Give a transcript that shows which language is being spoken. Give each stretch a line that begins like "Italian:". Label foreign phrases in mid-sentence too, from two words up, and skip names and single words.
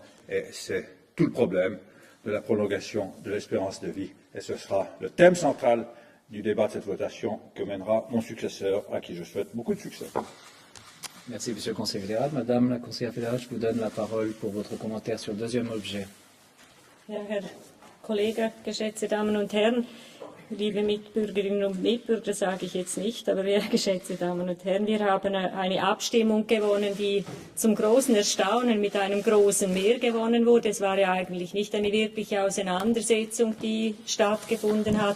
French: Et c'est tout le problème de la prolongation de l'espérance de vie. Et ce sera le thème central du débat de cette votation que mènera mon successeur, à qui je souhaite beaucoup de succès. Merci, Monsieur le Conseiller fédéral. Madame la Conseillère fédérale, je vous donne la parole pour votre commentaire sur le deuxième objet.
German: Ja, Herr Kollege, geschätzte Damen und Herren, liebe Mitbürgerinnen und Mitbürger, sage ich jetzt nicht, aber ja, geschätzte Damen und Herren, wir haben eine Abstimmung gewonnen, die zum großen Erstaunen mit einem großen Mehr gewonnen wurde. Es war ja eigentlich nicht eine wirkliche Auseinandersetzung, die stattgefunden hat.